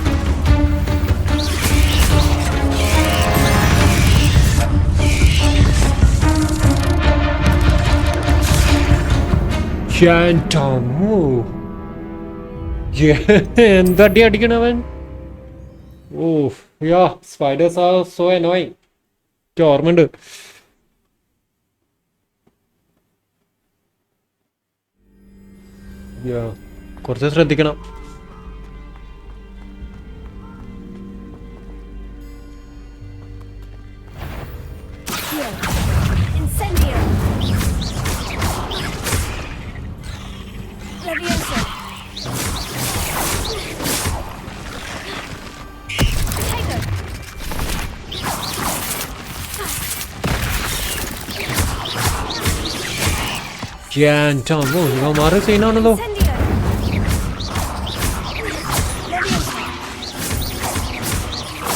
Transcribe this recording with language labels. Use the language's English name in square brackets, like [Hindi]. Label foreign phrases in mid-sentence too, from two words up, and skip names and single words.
[Malayalam] എന്തടി അടിക്കണവൻ. [English] Oh yeah, spiders are so annoying. [Malayalam] എനിക്ക് ഓർമ്മയുണ്ട്. കുറച്ച് ശ്രദ്ധിക്കണം. [Latin] Incendio. Leviosa. [English] Potato. [Malayalam] ഇവന്മാരുടെ സീനാണല്ലോ. [Latin] Incendio. Leviosa.